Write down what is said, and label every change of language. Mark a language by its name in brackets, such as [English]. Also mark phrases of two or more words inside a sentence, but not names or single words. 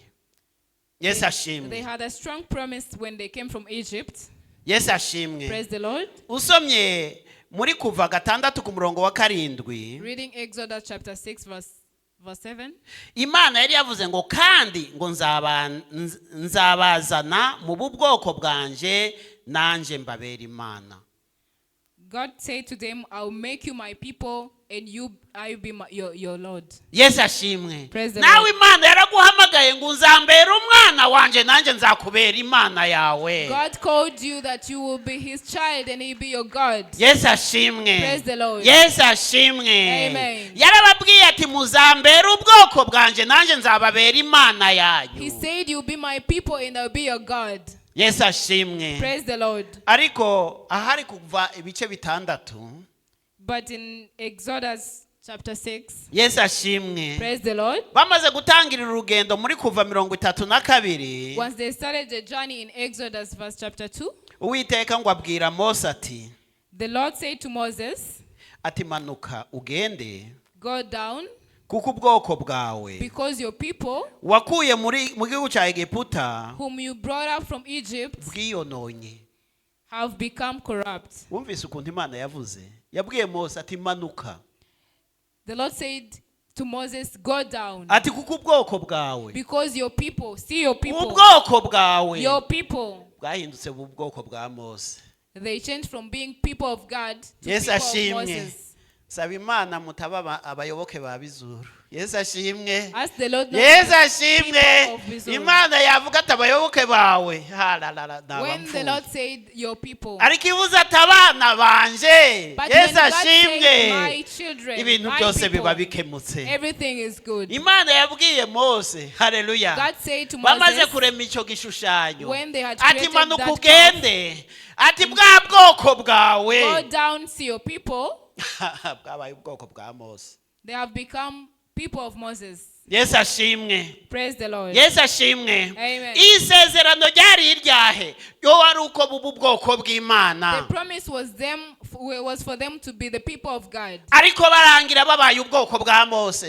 [Kinyarwanda] Yesu [English] They [Kinyarwanda] ashimwe. [English] had a strong promise when they came from Egypt. [Kinyarwanda] Yesu ashimwe. [English] Praise the Lord. [Kinyarwanda] Usomye muri Kuva 6 ku murongo wa 7. [English] Reading Exodus chapter 6 verse 7. [Kinyarwanda] Imana yari yavuze ngo kandi ngo nzabazana mu bwoko bwanje nanje mbabera Imana. [English] God said to them, I'll make you my people and I will be your Lord. [Kinyarwanda] Yesu ashimwe. [English] Praise the [Kinyarwanda] Nawe [English] Lord. [Kinyarwanda] Imana yaraguhamagaye ngo uzambera umwana wanje nanje nzakubera Imana yawe. [English] God called you that you will be his child and he'll be your God. [Kinyarwanda] Yesu ashimwe. [English] Praise the Lord. [Kinyarwanda] Yesu ashimwe. Amen. Yarababwiye ati muzambera ubwoko bwanje nanje nzababera Imana yanyu. [English] He said, you'll be my people and I'll be your God. [Kinyarwanda] Yesu ashimwe. [English] Praise the Lord. [Kinyarwanda] Ariko ahari kuva ibice 6. [English] But in Exodus chapter 6, [Kinyarwanda] Yesu ashimwe. [English] praise the Lord. [Kinyarwanda] Bamaze gutangira urugendo muri Kuva 32. [English] Once they started the journey in Exodus verse chapter 2, [Kinyarwanda] Uwiteka ngo abwira Mose ati, [English] the Lord said to Moses, [Kinyarwanda] ati manuka ugende [English] go down [Kinyarwanda] kuko ubwoko bwawe [English] because your people [Kinyarwanda] wakuye mu gihugu cya Egiputa [English] whom you brought up from Egypt [Kinyarwanda] bwiyononye. [English] have become corrupt. [Kinyarwanda] Wumvise ukuntu Imana yavuze? Yabwiye Mose ati manuka. [English] The Lord said to Moses, go down. [Kinyarwanda] ati kuko ubwoko bwawe [English] Because your people, see your people, [Kinyarwanda] ubwoko bwawe [English] your people, [Kinyarwanda] bwahindutse mu bwoko bwa Mose. [English] they changed from being people of God to [Kinyarwanda] Yesu [English] people of [Kinyarwanda] ashimwe. [English] Moses. [Kinyarwanda] Saba Imana mutaba abayoboke ba Bizuru. Yesu ashimwe. [English] Ask the Lord not [Kinyarwanda] Yesu [English] to [Kinyarwanda] ashimwe. [English] people of Bizuru. [Kinyarwanda] Imana yavuga ati abayoboke bawe. [English] When the Lord said your people, [Kinyarwanda] ariko ibuze ati abana banje. [English] but when [Kinyarwanda] Yesu [English] God said [Kinyarwanda] ashimwe. [English] my children, [Kinyarwanda] Ibintu [English] my [Kinyarwanda] byose biba [English] people, [Kinyarwanda] bikemutse. [English] everything is good. [Kinyarwanda] Imana yabwiye Mose. Haleluya. [English] God said to [Kinyarwanda] bamaze [English] Moses, [Kinyarwanda] kurema icyo gishushanyo. [English] when they had [Kinyarwanda] ati [English] created [Kinyarwanda] manuka [English] that [Kinyarwanda] ugende. ati bwa bwoko [English] go [Kinyarwanda] bwawe. [English] down, see your people, [Kinyarwanda] bwabaye ubwoko bwa Mose. [English] they have become people of Moses. [Kinyarwanda] Yesu ashimwe. [English] Praise the Lord. [Kinyarwanda] Yesu ashimwe. Amen. Isezerano ryari iryahe yo wari uko bubu bwoko [English] The [Kinyarwanda] bw'Imana. [English] promise was for them to be the people of God, [Kinyarwanda] ariko barangira babaye ubwoko bwa Mose.